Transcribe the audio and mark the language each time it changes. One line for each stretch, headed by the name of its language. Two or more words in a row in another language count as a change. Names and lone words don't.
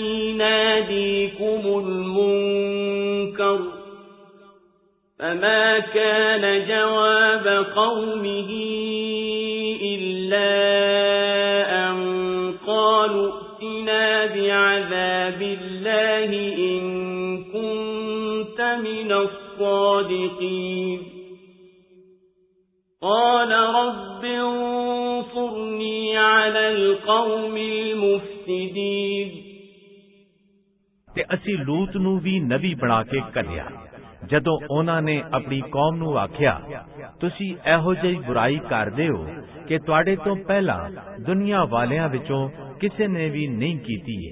Arabic: نَادِيكُمُ الْمُنكَرَ فما كان جواب قومه إلا أن قالوا ائتنا بعذاب الله إن كنت من الصادقين قال رب انصرني على القوم المفسدين
Punjabi: ਤੇ ਅਸੀਂ ਲੂਤ ਨੂੰ ਵੀ ਨਬੀ ਬਣਾ ਕੇ ਘੱਲਿਆ ਜਦੋਂ ਉਹਨਾਂ ਨੇ ਆਪਣੀ ਕੌਮ ਨੂੰ ਆਖਿਆ, ਤੁਸੀਂ ਇਹੋ ਜਿਹੀ ਬੁਰਾਈ ਕਰਦੇ ਹੋ ਕਿ ਤੁਹਾਡੇ ਤੋਂ ਪਹਿਲਾਂ ਦੁਨੀਆ ਵਾਲਿਆਂ ਵਿੱਚੋਂ ਕਿਸੇ ਨੇ ਵੀ ਨਹੀਂ ਕੀਤੀ ਏ।